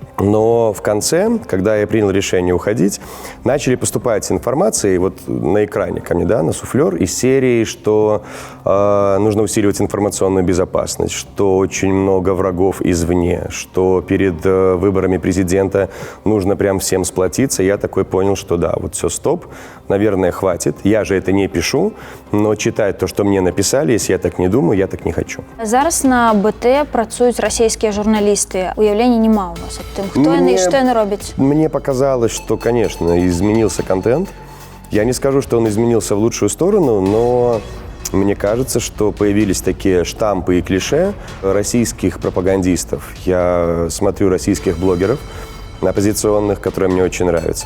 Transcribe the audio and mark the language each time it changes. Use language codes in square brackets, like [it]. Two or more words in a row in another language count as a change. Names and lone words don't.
[ru] Но в конце, когда я принял решение уходить, начали поступать информации на экране ко мне, на суфлер из серии, что нужно усиливать информационную безопасность, что очень много врагов извне, что перед выборами президента нужно прям всем сплотиться. Я такой понял, что все, стоп, наверное, хватит. Я же это не пишу, но читать то, что мне написали, если я так не думаю, я так не хочу. [uk] Зараз на БТ працюють російські журналісти. Уявлення нема у вас об тим, хто вони і що вони роблять? [ru] Мне показалось, что, конечно, изменился контент. Я не скажу, что он изменился в лучшую сторону, но мне кажется, что появились такие штампы и клише российских пропагандистов. Я смотрю российских блогеров оппозиционных, которые мне очень нравятся.